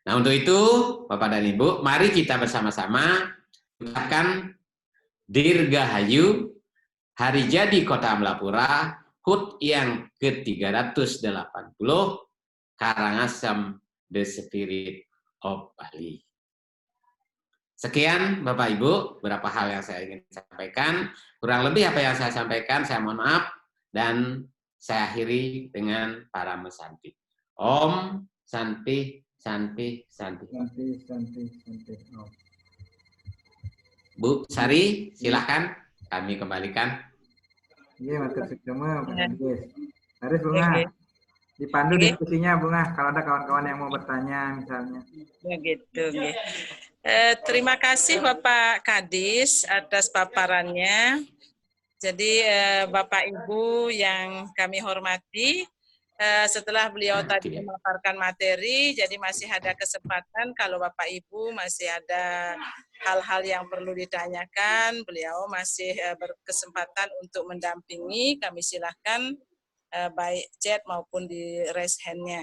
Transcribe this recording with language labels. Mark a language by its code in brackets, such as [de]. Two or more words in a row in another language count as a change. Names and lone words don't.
[id] Nah, untuk itu, Bapak dan Ibu, mari kita bersama-sama ucapkan Dirgahayu, Hari Jadi Kota Amlapura, HUT yang ke-380, Karangasem, [en] The Spirit of Bali. [id] Sekian Bapak Ibu, beberapa hal yang saya ingin sampaikan. Kurang lebih apa yang saya sampaikan, saya mohon maaf. Dan saya akhiri dengan para mesanti. [sa] Om Santi, Santi, Santi. Santi, Santi, Santi. Oh. [id] Bu Sari, silahkan kami kembalikan. Iya, [ban] matur suksema, [id] Pak Kades. Haris Bunga, dipandu Oke. diskusinya Bunga, kalau ada kawan-kawan yang mau bertanya misalnya. Begitu. Terima kasih Bapak Kadis atas paparannya. Jadi Bapak Ibu yang kami hormati, setelah beliau tadi memaparkan materi, jadi masih ada kesempatan kalau Bapak Ibu masih ada hal-hal yang perlu ditanyakan, beliau masih berkesempatan untuk mendampingi, kami silahkan baik chat maupun di [en] raise hand- [id] nya.